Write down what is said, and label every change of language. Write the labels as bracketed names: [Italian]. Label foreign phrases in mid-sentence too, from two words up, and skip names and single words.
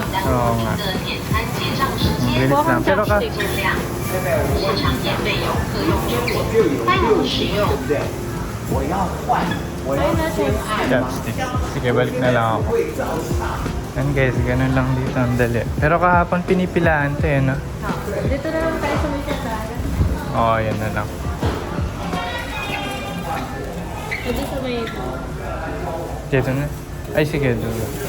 [Filipino] Oo nga. Ang bilis lang. Pero ka, [Chinese] 市场免费游客用酒店，单人使用 [Filipino] Chopsticks. Sige, balik na lang ako. Yan guys, ganun lang dito ang dali. Pero kahapon pinipilaan to eh, no? Dito na lang tayo sa may sasara. Oo, yan na lang. Dito sa may Dito na? Ay, sige, dulo.